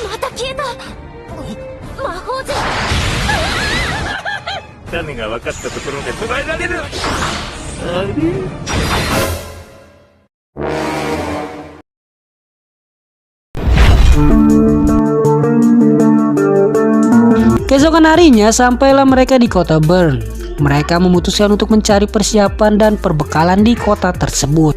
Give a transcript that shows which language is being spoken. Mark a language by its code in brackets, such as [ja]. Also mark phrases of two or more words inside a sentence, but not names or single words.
[ja] 消えた。魔法じゃ。種が分かったところで捕らえられる。あれ。 [id] Keesokan harinya sampailah mereka di kota Bern. Mereka memutuskan untuk mencari persiapan dan perbekalan di kota tersebut.